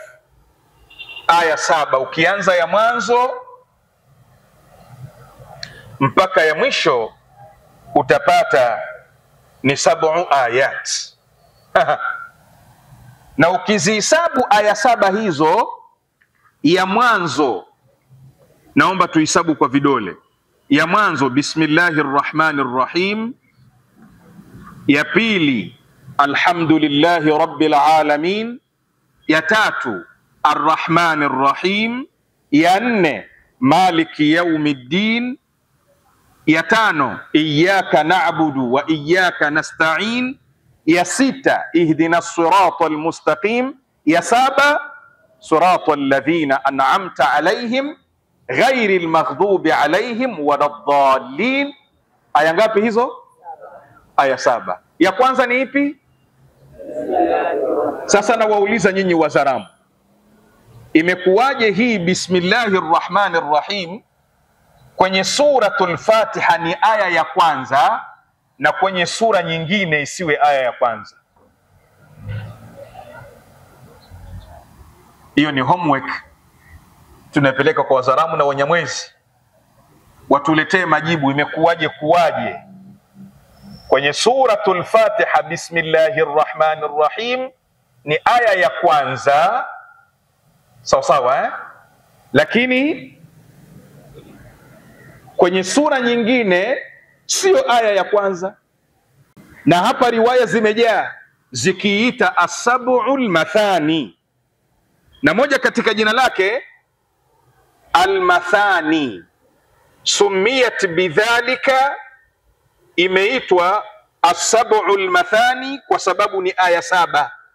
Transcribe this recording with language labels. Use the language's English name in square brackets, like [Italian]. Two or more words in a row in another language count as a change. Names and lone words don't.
[Swahili] Aya 7 ukianza ya mwanzo mpaka ya mwisho utapata ni 7 ayat. Na ukizihesabu aya 7 hizo, ya mwanzo naomba tuhesabu kwa vidole. Ya mwanzo [Arabic] بسم الله الرحمن الرحيم, [Swahili] ya pili [Arabic] الحمد لله رب العالمين, [Swahili] ya tatu [Arabic] الرحمن الرحيم, [Swahili] ya nne [Arabic] مالك يوم الدين, [Swahili] ya tano [Arabic] إياك نعبد وإياك نستعين, [Swahili] ya sita [Arabic] اهدنا الصراط المستقيم, [Swahili] ya saba [Arabic] صراط الذين أنعمت عليهم غير المغضوب عليهم ولا الضالين. [Swahili] Aya ngapi hizo? Aya 7. Ya kwanza ni ipi? Sasa nawauliza nyinyi Wazaramu, imekuwaje hii [Arabic] بسم الله الرحمن الرحيم [Swahili] kwenye suratul Fatiha ni aya ya kwanza na kwenye sura nyingine isiwe aya ya kwanza? Hiyo ni homework tunapeleka kwa Wazaramu na Wanyamwezi, watuletee majibu. Imekuwaje kuwaje kwenye suratul Fatiha [Arabic] بسم الله الرحمن الرحيم [Swahili] ni aya ya kwanza, sawa sawa, lakini kwenye sura nyingine sio aya ya kwanza? Na hapa riwaya zimejaa zikiita As-Sab'ul Mathani, na moja katika jina lake Al-Mathani, [Arabic] سميت بذلك, [Swahili] imeitwa As-Sab'ul Mathani kwa sababu ni aya 7.